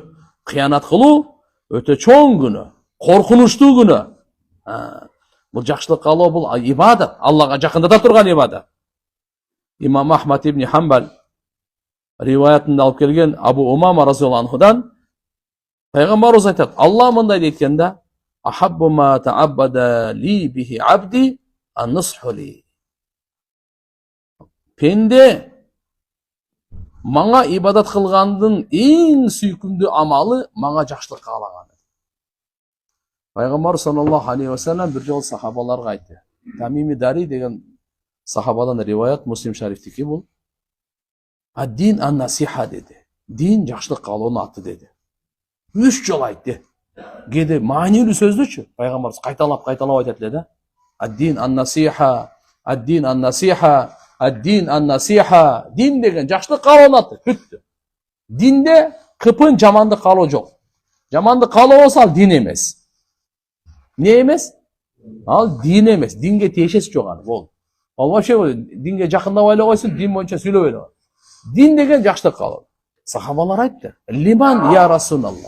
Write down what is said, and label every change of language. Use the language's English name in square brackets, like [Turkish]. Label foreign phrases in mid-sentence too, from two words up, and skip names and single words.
[Kyrgyz] Кыянат кылуу өтө чоң күнөө, коркунучтуу күнөө. Бул жакшылык каалоо бул ибадат, Аллага жакындата турган ибадат. Имам Ахмад ибн Хамбал риваятында алып келген Абу Умама разияллаху анхудан пайгамбарыбыз айтат, Алла мындай дейт да: [Arabic] "أحب ما تعبدني به عبدي النصح لي." [Kyrgyz] Пенде мага ибадат кылгандын эң сүйкүмдүү амалы мага жакшылык каалаганы. Пайгамбар [Arabic] صلى الله عليه وسلم [Kyrgyz] бир жолу сахабаларга айтты. Тамими Дари деген сахабадан риваят, Муслим шарифтики бул. [Arabic] الدين النصيحة деди. [Kyrgyz] Дин жакшылык каалоонун аты деди. 3 жолу айтты. Кээде маанилүү сөздүчү пайгамбарыбыз кайталап айтат эле да. [Arabic] الدين النصيحة، الدين النصيحة، الدين النصيحة. [Kyrgyz] Дин деген жакшылык каалоонун аты. Бүттү. Динде кыпын жамандык каалоо жок. Жамандык каалоо болсо ал дин эмес. Не эмес? Ал дин эмес. Динге тиешеси жок аны. Болду. Ал вообще динге жакындабай эле койсун, дин боюнча сүйлөбөй эле. Дин деген жакшылык каалоо. Сахабалар айтты: [Arabic] "لمن يا رسول الله?"